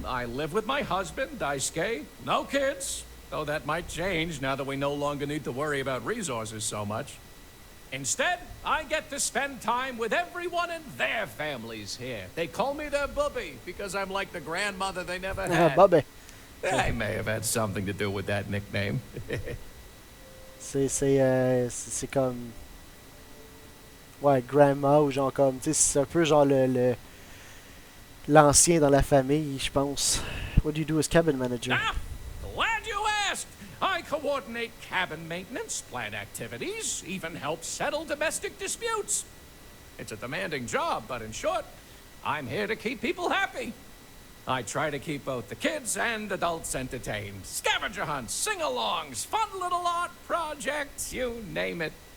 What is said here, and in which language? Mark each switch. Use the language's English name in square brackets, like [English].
[English] I live with my husband, Daisuke. No kids, though that might change now that we no longer need to worry about resources so much. Instead, I get to spend time with everyone in their families here. They call me their bubby because I'm like the grandmother they never had. Bubby. I may have had something to do with that nickname. [French] C'est comme... Ouais, grandma ou genre comme... Tu sais, c'est un peu genre l'ancien dans la famille, je pense. [English] What do you do as cabin manager? Ah, glad you asked! I coordinate cabin maintenance, plan activities, even help settle domestic disputes. It's a demanding job, but in short, I'm here to keep people happy. I try to keep both the kids and adults entertained. Scavenger hunts, sing-alongs, fun little art projects, you name it.